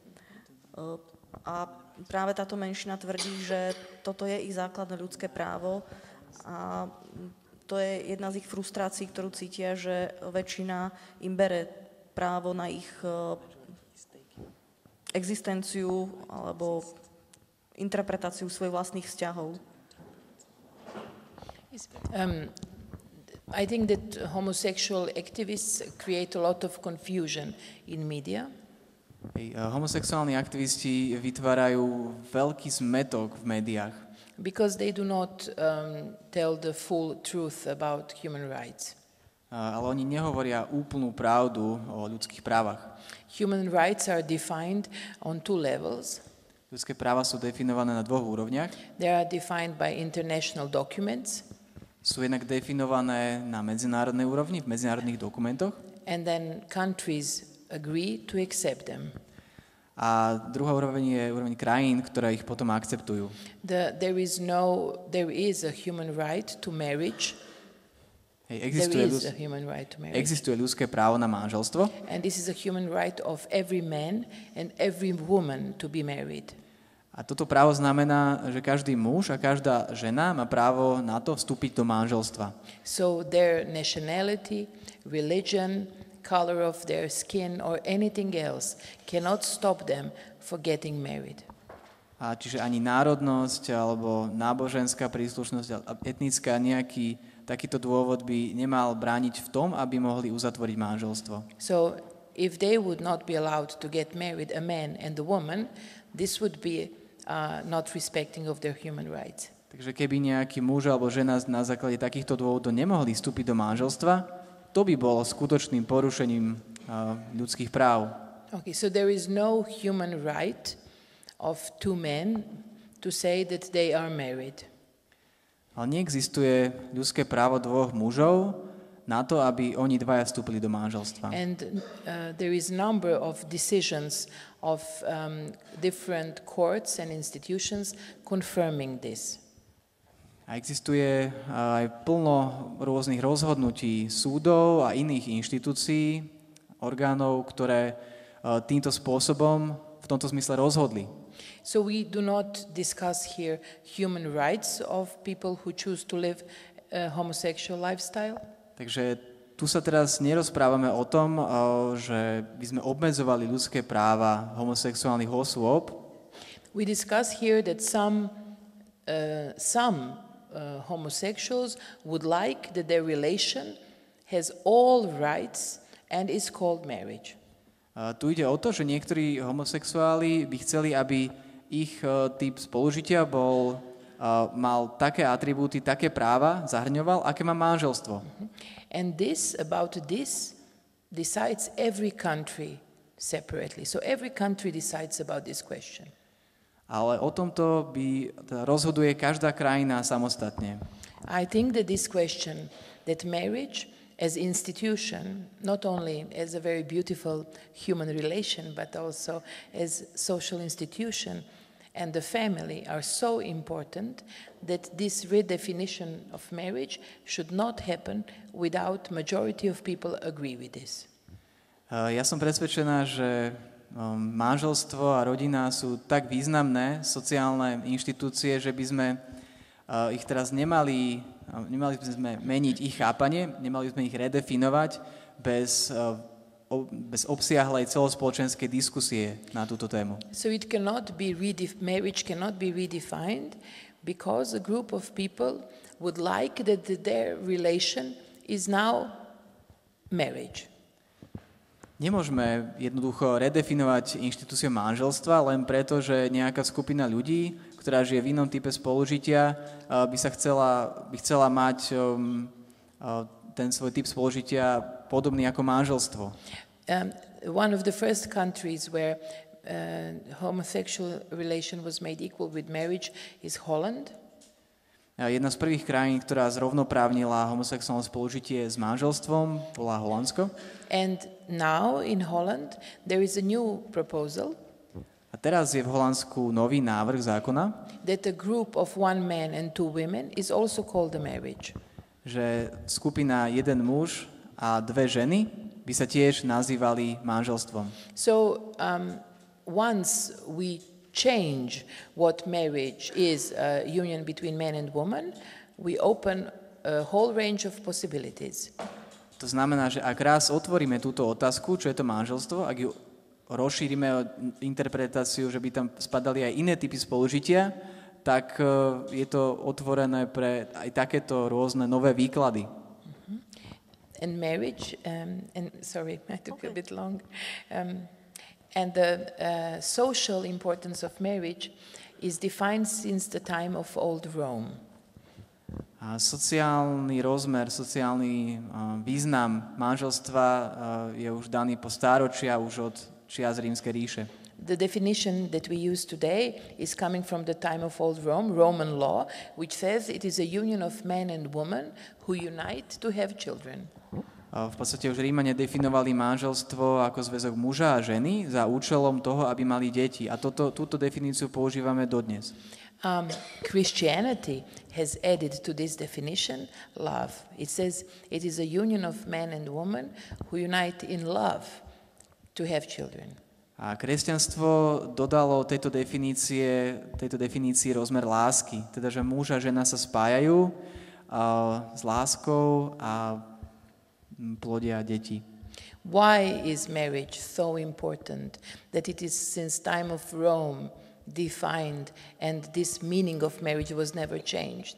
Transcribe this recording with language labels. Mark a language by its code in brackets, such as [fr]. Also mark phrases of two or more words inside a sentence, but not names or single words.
[sk] A práve táto menšina tvrdí, že toto je ich základné ľudské právo a to je jedna z ich frustrácií, ktorú cítia, že väčšina im bere právo na ich existenciu alebo interpretáciu svojich vlastných vzťahov. [en] I think that homosexual activists create a lot of confusion in media. [sk] Homosexuálni aktivisti vytvárajú veľký zmätok v médiách. [en] Because they do not tell the full truth about human rights. [sk] Ale oni nehovoria úplnú pravdu o ľudských právach. [en] Human rights are defined on two levels. [sk] Ľudské práva sú definované na dvoch úrovniach. [en] They are defined by international documents. [sk] Sú jednak definované na medzinárodnej úrovni, v medzinárodných dokumentoch. [en] And then countries agree to accept them. [sk] A druhá úroveň je úroveň krajín, ktoré ich potom akceptujú. [en] There is a human right to marriage. [sk] Existuje ľudské právo na manželstvo. [en] And this is a human right of every man and every woman to be married. [sk] A toto právo znamená, že každý muž a každá žena má právo na to vstúpiť do manželstva. [en] So their nationality, religion, color of their skin or anything else cannot stop them for getting married. [sk] A čiže ani národnosť alebo náboženská príslušnosť, etnická, nejaký takýto dôvod by nemal brániť v tom, aby mohli uzatvoriť manželstvo. [en] So if they would not be allowed to get married, a man and a woman, this would be not respecting of their human rights. [sk] Takže keby nejaký muž alebo žena na základe takýchto dôvodov nemohli vstúpiť do manželstva, to by bolo skutočným porušením ľudských práv. [en] Okay, so there is no human right of two men to say that they are married. [sk] Ale neexistuje ľudské právo dvoch mužov na to, aby oni dvaja vstúpili do manželstva. [en] And there is number of decisions of different courts and institutions confirming this. [sk] A existuje aj plno rôznych rozhodnutí súdov a iných inštitúcií, orgánov, ktoré týmto spôsobom v tomto zmysle rozhodli. [en] So we do not discuss here human rights of people who choose to live a homosexual lifestyle. [sk] Takže tu sa teraz nerozprávame o tom, že by sme obmedzovali ľudské práva homosexuálnych osôb. [en] We discuss here that some homosexuals would like that their relation has all rights and is called marriage. [sk] Tu ide o to, že niektorí homosexuáli by chceli, aby ich typ spolužitia mal také atribúty, také práva, zahrňoval, aké má manželstvo. [en] And about this decides every country separately. So every country decides about this question. [sk] Ale o tomto rozhoduje každá krajina samostatne. [en] I think that this question, that marriage as institution, not only as a very beautiful human relation, but also as social institution, and the family are so important that this redefinition of marriage should not happen without majority of people agree with this. [sk] Ja som presvedčená, že manželstvo a rodina sú tak významné sociálne inštitúcie, že by sme ich teraz nemali by sme meniť ich chápanie, nemali by sme ich redefinovať bez obsiahlej celospoločenskej diskusie na túto tému. [en] So marriage cannot be redefined because a group of people would like that their relation is now marriage. [sk] Nemôžeme jednoducho redefinovať inštitúciu manželstva len preto, že nejaká skupina ľudí, ktorá žije v inom type spolužitia, by chcela mať ten svoj typ spolužitia podobný ako manželstvo. [en] One of the first countries where homosexual relation was made equal with marriage is Holland. [sk] Jedna z prvých krajín, ktorá zrovnoprávnila homosexuálne spolužitie s manželstvom, bola Holandsko. [en] And now in Holland there is a new proposal. [sk] A teraz je v Holandsku nový návrh zákona, [en] that a group of one man and two women is also called a marriage. [sk] Že skupina jeden muž a dve ženy by sa tiež nazývali manželstvom. [en] So once we change what marriage is, a union between man and woman, we open a whole range of possibilities. [sk] To znamená, že ak raz otvoríme túto otázku, čo je to manželstvo, ak ju rozšírime o interpretáciu, že by tam spadali aj iné typy spolužitia, tak je to otvorené pre aj takéto rôzne nové výklady. [en] And marriage, sorry, I took a bit long. And the social importance of marriage is defined since the time of old Rome. [sk] A sociálny rozmer, sociálny význam manželstva je už daný po stáročia, už od čias Rímskej ríše. [en] The definition that we use today is coming from the time of old Rome, Roman law, which says it is a union of man and woman who unite to have children. [sk] V podstate už Rímania definovali manželstvo ako zväzok muža a ženy za účelom toho, aby mali deti. A túto definíciu používame dodnes. [en] Christianity has added to this definition love. It says it is a union of man and woman who unite in love to have children. [sk] A kresťanstvo dodalo tejto definícii rozmer lásky. Teda, že muž a žena sa spájajú s láskou a plodia deti. [en] Why is marriage so important that it is since time of Rome defined, and this meaning of marriage was never changed.